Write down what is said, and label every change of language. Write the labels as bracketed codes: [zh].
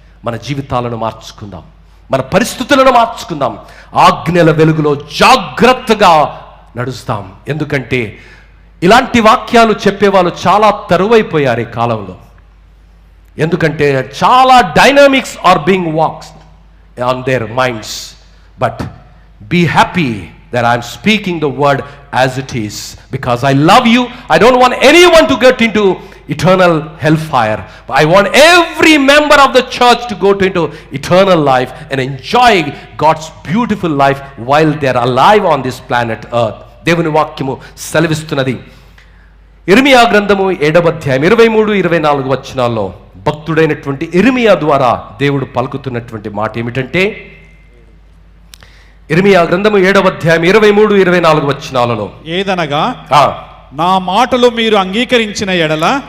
[te] మన జీవితాలను మార్చుకుందాం, మన పరిస్థితులను మార్చుకుందాం, ఆజ్ఞల వెలుగులో జాగ్రత్తగా నడుస్తాం. ఎందుకంటే ఇలాంటి వాక్యాలు చెప్పేవాళ్ళు చాలా తరువైపోయారు ఈ కాలంలో. ఎందుకంటే చాలా [en] Dynamics are being walks on their minds. But be happy that I am speaking the word as it is, because I love you. I don't want anyone to get into eternal hellfire. I want every member of the church to go into eternal life and enjoy God's beautiful life while they are alive on this planet earth. [te] దేవుని వాక్యము సెలవిస్తున్నది. ఇర్మియా గ్రంథము 7వ అధ్యాయం 23-24 వచనాల్లో భక్తుడైనటువంటి ఇర్మియా ద్వారా దేవుడు పలుకుతున్నటువంటి మాట ఏమిటంటే, ఇర్మియా గ్రంథము 7వ అధ్యాయం 23-24 వచనాలలో, ఏదనగా నా మాటలు మీరు అంగీకరించిన ఎడల